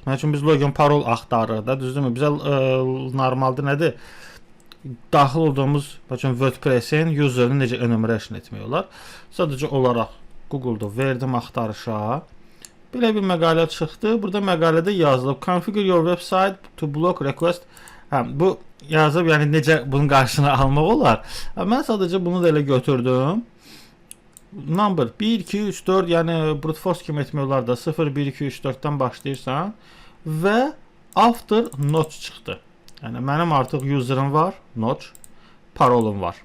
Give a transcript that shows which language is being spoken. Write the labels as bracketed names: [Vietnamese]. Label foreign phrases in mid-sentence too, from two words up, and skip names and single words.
[Azerbaijani] Məsəl üçün biz login, parol axtarırıq da, düzdürmü? Bizə normalda nədir? Daxil olduğumuz WordPress-in userini necə enumeration etmək olar? Sadəcə olaraq Google-da verdim axtarışa. Belə bir məqalə çıxdı. Burada məqalədə yazılıb [English] configure your website to block request. [Azerbaijani] Bu yazıb, yəni necə bunun qarşısını almaq olar? Mən sadəcə bunu da elə götürdüm. [English] Number 1, 2, 3, 4, [Azerbaijani] yəni [English] brute force [Azerbaijani] kimi etmək olar da 0, 1, 2, 3, 4-dən başlayırsan və [English] after notch [Azerbaijani] çıxdı. Yəni mənim artıq user'ım var, notch, parolum var.